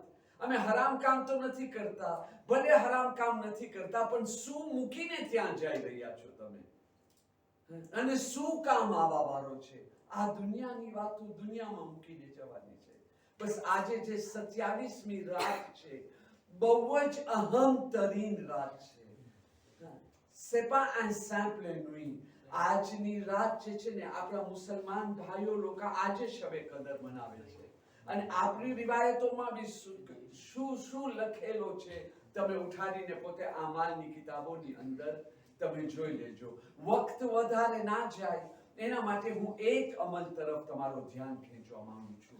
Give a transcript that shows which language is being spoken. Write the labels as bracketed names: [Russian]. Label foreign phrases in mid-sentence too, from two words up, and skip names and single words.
[Gujarati] અમે હરામ કામ તો નથી કરતા, ભલે હરામ કામ નથી કરતા, પણ શું મૂકીને ત્યાં જઈ રહ્યા છો તમે? અને શું કામ આવવા વાળો છે? આ દુનિયાની વાતો દુનિયામાં મૂકીને જવાની છે. બસ આજે જે 27મી રાત છે, બહુ જ અહમ તરીન રાત છે. [French] C'est pas un simple nuit. [Gujarati] આજની રાત જે છે ને, આપણા મુસલમાન ભાઈઓ લોકો આજે શબે કદર મનાવે છે. અને આપણી રિવાયતોમાં બી શું લખેલો છે, તમે ઉઠાડીને પોતે આમાલની કિતાબોની અંદર તમે જોઈ લેજો. વક્ત વધારે ના જાય એના માટે હું એક અમલ તરફ તમારું ધ્યાન ખેંચવા માંગુ છું.